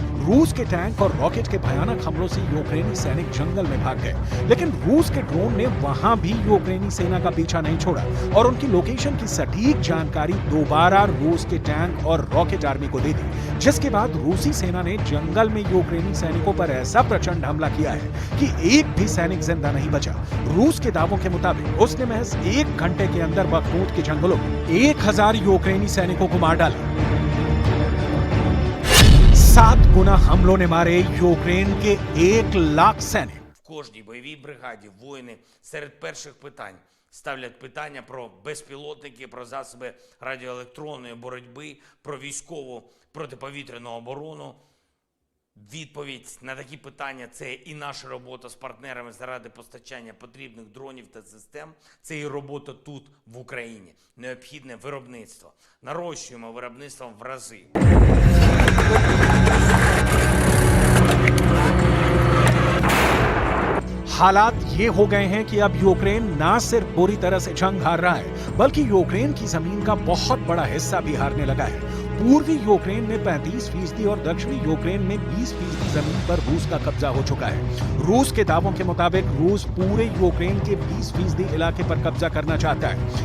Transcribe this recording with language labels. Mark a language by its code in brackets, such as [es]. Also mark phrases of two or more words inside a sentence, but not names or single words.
[hi] रूस के टैंक और रॉकेट के भयानक हमलों से यूक्रेनी सैनिक जंगल में भाग गए, लेकिन रूस के ड्रोन ने वहां भी यूक्रेनी सेना का पीछा नहीं छोड़ा और उनकी लोकेशन की सटीक जानकारी दोबारा रूस के टैंक और [en] rocket army [hi] को दे दी, जिसके बाद रूसी सेना ने जंगल में यूक्रेनी सैनिकों पर ऐसा प्रचंड हमला किया है कि एक भी सैनिक जिंदा नहीं बचा। रूस के दावों के मुताबिक उसने महज 1 घंटे के अंदर बखमुत के जंगलों में 1000 यूक्रेनी सैनिकों को मार डाला। 7 गुना हमलों ने मारे यूक्रेन के 1 लाख सैनिक। [uk] В кожній бойовій бригаді воїни серед перших питань ставлять питання про безпілотники, про засоби радіоелектронної боротьби, про військову протиповітряну оборону. Відповідь на такі питання – це і наша робота з партнерами заради постачання потрібних дронів та систем, це і робота тут, в Україні. Необхідне виробництво. Нарощуємо виробництво в рази. [hi] हालात ये हो गए हैं कि अब यूक्रेन ना सिर्फ बुरी तरह से जंग हार रहा है, बल्कि यूक्रेन की जमीन का बहुत बड़ा हिस्सा भी हारने लगा है। पूर्वी यूक्रेन में 35% और दक्षिणी यूक्रेन में 20% जमीन पर रूस का कब्जा हो चुका है। रूस के दावों के मुताबिक रूस पूरे यूक्रेन के 20% इलाके पर कब्जा करना चाहता है।